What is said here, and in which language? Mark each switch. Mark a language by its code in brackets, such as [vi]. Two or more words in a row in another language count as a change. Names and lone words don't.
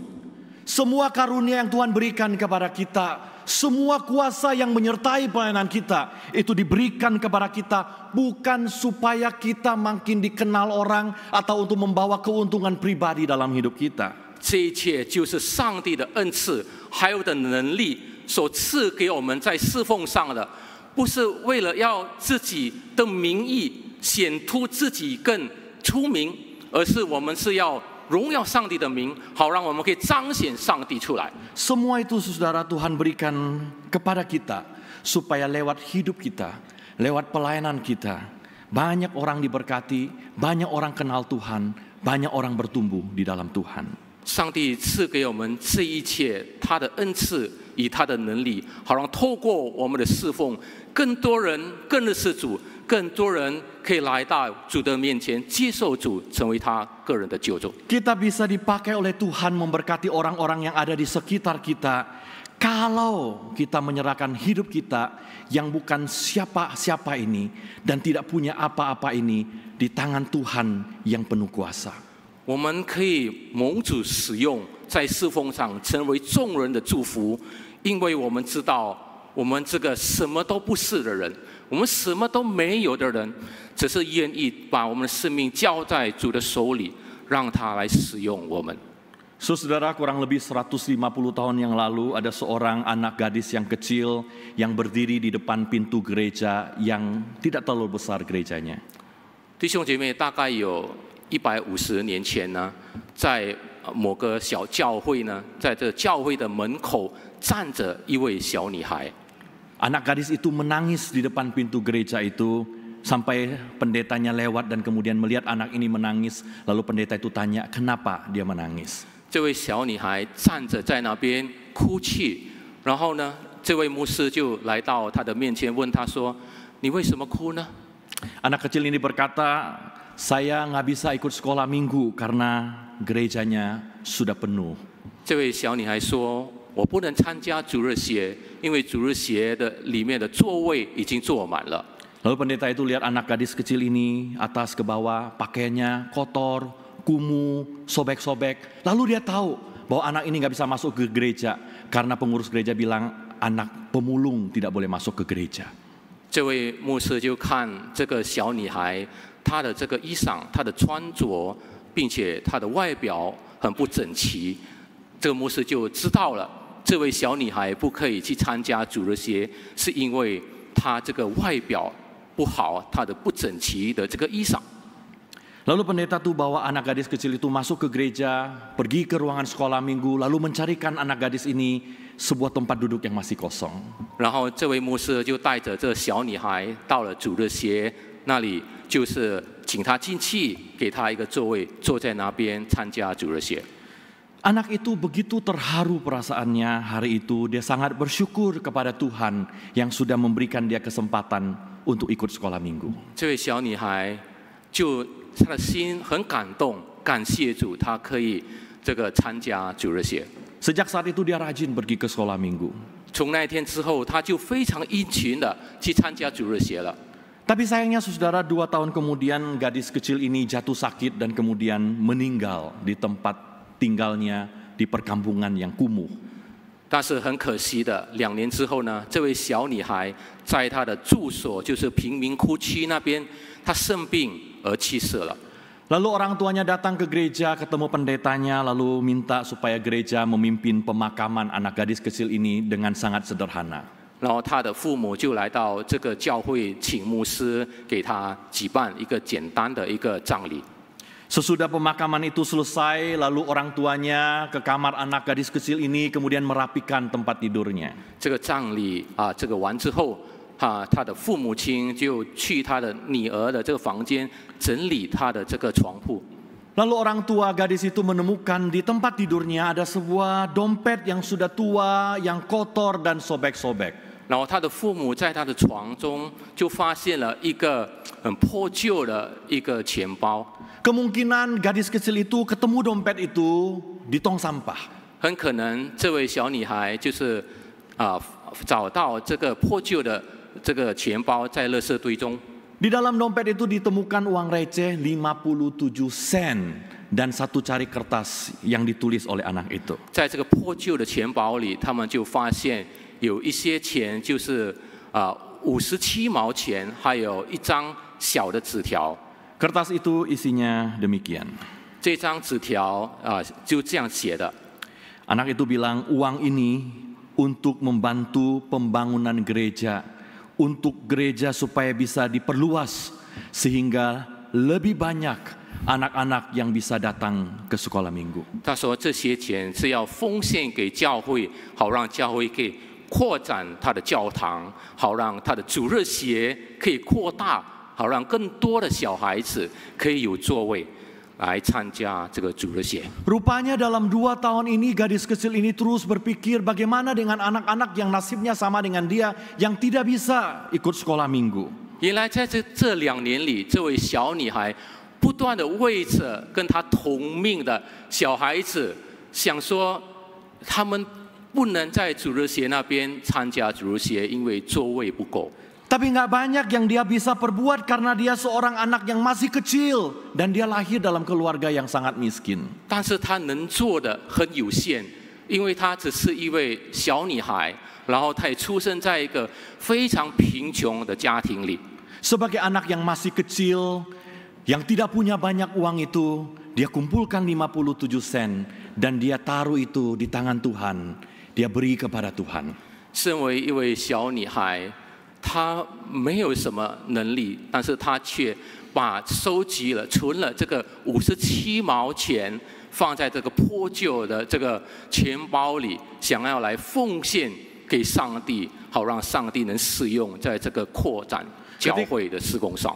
[id] Semua karunia yang Tuhan berikan kepada kita, semua kuasa yang menyertai pelayanan kita, itu diberikan kepada kita bukan supaya kita makin dikenal orang atau untuk membawa keuntungan pribadi dalam hidup kita. [zh] 这一切就是上帝的恩赐，还有的能力所赐给我们在侍奉上的，不是为了要自己的名义显出自己更出名，而是我们是要 荣耀上帝的名，好让我们可以彰显上帝出来。 [id] Semua itu saudara Tuhan berikan kepada kita supaya lewat hidup kita, lewat pelayanan kita, banyak orang diberkati, banyak orang kenal Tuhan, banyak orang bertumbuh di dalam Tuhan. [zh] 上帝赐给我们这一切，他的恩赐以他的能力，好让透过我们的侍奉，更多人更认识主，更多人可以来到主的面前，接受主，成为他个人的救主。 [id] Kita bisa dipakai oleh Tuhan memberkati orang-orang yang ada di sekitar kita kalau kita menyerahkan hidup kita yang bukan siapa-siapa ini dan tidak punya apa-apa ini di tangan Tuhan yang penuh kuasa. [zh] 我们可以蒙主使用，在侍奉上成为众人的祝福，因为我们知道，我们这个什么都不是的人，我们什么都没有的人，只是愿意把我们的生命交在主的手里，让他来使用我们。 [id] Saudara, kurang lebih 150 tahun yang lalu ada seorang anak gadis yang kecil yang berdiri di depan pintu gereja yang tidak terlalu besar gerejanya. [zh] 弟兄姐妹，大概有150年前呢，在某个小教会呢，在这教会的门口站着一位小女孩。 [id] Anak gadis itu menangis di depan pintu gereja itu sampai pendetanya lewat dan kemudian melihat anak ini menangis, lalu pendeta itu tanya kenapa dia menangis. [zh] 这位小女孩站着在那边哭泣，然后呢，这位牧师就来到她的面前问她说：“你为什么哭呢？” [id] Anak kecil ini berkata, saya nggak bisa ikut sekolah minggu karena gerejanya sudah penuh. [zh] 这位小女孩说：“我不能参加主日学，因为主日学的里面的座位已经坐满了。” [id] Lalu pendeta itu lihat anak gadis kecil ini atas ke bawah, pakaiannya kotor, kumuh, sobek-sobek. Lalu dia tahu bahwa anak ini nggak bisa masuk ke gereja karena pengurus gereja bilang anak pemulung tidak boleh masuk ke gereja. [zh] 这位牧师就看这个小女孩，她的这个衣裳、她的穿着，并且她的外表很不整齐。这个牧师就知道了，这位小女孩不可以去参加主日学，是因为她这个外表不好，她的不整齐的这个衣裳。 [id] Lalu pendeta tuh bawa anak gadis kecil itu masuk ke gereja, pergi ke ruangan sekolah minggu, lalu mencarikan anak gadis ini sebuah tempat duduk yang masih kosong. [zh] 然后这位牧师就带着这小女孩到了主日学那里，就是请她进去，给她一个座位，坐在那边参加主日学。 [id] Anak itu begitu terharu perasaannya hari itu, dia sangat bersyukur kepada Tuhan yang sudah memberikan dia kesempatan untuk ikut sekolah minggu. [zh] 这位小女孩就她的心很感动，感谢主，她可以这个参加主日学。 [id] Sejak saat itu dia rajin pergi ke sekolah minggu. [zh] 从那一天之后，她就非常殷勤的去参加主日学了。 [id] Tapi sayangnya saudara, 2 tahun kemudian gadis kecil ini jatuh sakit dan kemudian meninggal di tempat tinggalnya di perkampungan yang kumuh. [zh] 但是很可惜的，2年之后呢，这位小女孩在她的住所，就是贫民窟区那边，她生病而去世了。 [id] Lalu orang tuanya datang ke gereja, ketemu pendetanya, lalu minta supaya gereja memimpin pemakaman anak gadis kecil ini dengan sangat sederhana. [zh] 然后她的父母就来到这个教会，请牧师给她举办一个简单的一个葬礼。 [id] Sesudah pemakaman itu selesai, lalu orang tuanya ke kamar anak gadis kecil ini kemudian merapikan tempat tidurnya. [zh] 这个葬礼这个完之后，她的父母亲就去她的女儿的这个房间整理她的这个床铺。 [id] Lalu orang tua gadis itu menemukan di tempat tidurnya ada sebuah dompet yang sudah tua, yang kotor dan sobek-sobek. [zh] 然后他的父母在他的床中就发现了一个很破旧的一个钱包。 [id] Kemungkinan gadis kecil itu ketemu dompet itu di tong sampah. [zh] 很可能这位小女孩就是找到这个破旧的这个钱包在垃圾堆中。 [id] Di dalam dompet itu ditemukan uang receh 57 sen dan satu cari kertas yang ditulis oleh anak itu. [zh] 在这个破旧的钱包里，他们就发现有一些钱，就是57毛钱，还有一张小的纸条。 [id] Kertas itu isinya demikian. [zh] 这张纸条就这样写的。 [id] Anak itu bilang, uang ini untuk membantu pembangunan gereja, untuk gereja supaya bisa diperluas sehingga lebih banyak anak-anak yang bisa datang ke sekolah minggu. [zh] 他说这些钱是要奉献给教会，好让教会可以扩展他的教堂，好让他的主日学可以扩大，好让更多的小孩子可以有座位来参加这个主日学。 [id] Rupanya dalam 2 tahun ini gadis kecil ini terus berpikir bagaimana dengan anak-anak yang nasibnya sama dengan dia yang tidak bisa ikut sekolah minggu. [zh] 原来在这2年里，这位小女孩不断的为着跟她同命的小孩子，想说他们不能在主日学那边参加主日学，因为座位不够。 [id] Tapi nggak banyak yang dia bisa perbuat karena dia seorang anak yang masih kecil dan dia lahir dalam keluarga yang sangat miskin. [zh] 但是她能做的很有限，因为她只是一位小女孩，然后她也出生在一个非常贫穷的家庭里。 [id] Sebagai anak yang masih kecil, yang tidak punya banyak uang itu, dia kumpulkan 57 sen dan dia taruh itu di tangan Tuhan. Dia beri kepada Tuhan. [zh] 身为一位小女孩，她没有什么能力，但是她却把收集了、存了这个57毛钱，放在这个破旧的这个钱包里，想要来奉献给上帝，好让上帝能使用在这个扩展教会的施工上。